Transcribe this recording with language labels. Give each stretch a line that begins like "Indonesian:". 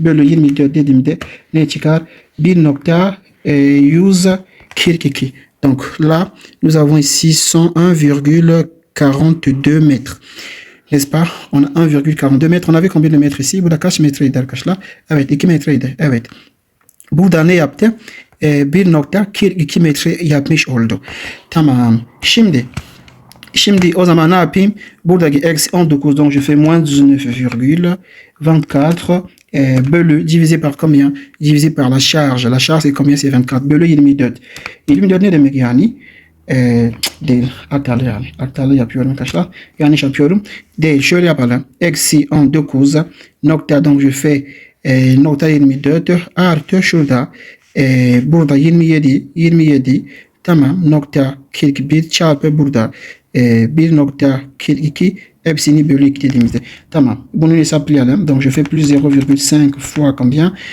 Turkish: Bölü 24 dediğimde ne çıkar? 1.142.
French: Donc là, nous avons ici 101,42 mètres. N'est-ce pas? On a 1,42 mètres. On avait combien de mètres ici?
Turkish: Burada kaç metreydi arkadaşlar? Evet 2 metreydi. Evet. Burada ne yaptı? 1.42 metre yapmış oldu. Tamam. Şimdi o zaman ne yapayım? Buradaki eksi 19.
French: Donc je fais moins 19,24 bölü divisé par combien? Divisé par la charge. La charge c'est combien? C'est 24 bölü 24.
Turkish: 24 ne demek yani? Değil. Hatalı yapıyorum arkadaşlar. Yanlış yapıyorum. Değil. Şöyle yapalım. Eksi 19 nokta.
French: Donc je fais
Turkish: nokta 24 artı şurada burada 27 tamam nokta 41 çarpı burada 1.42 hepsini bölü 2 dediğimizde. Tamam. Bunu hesaplayalım.
French: Donc je fais plus 0,5 fois combien?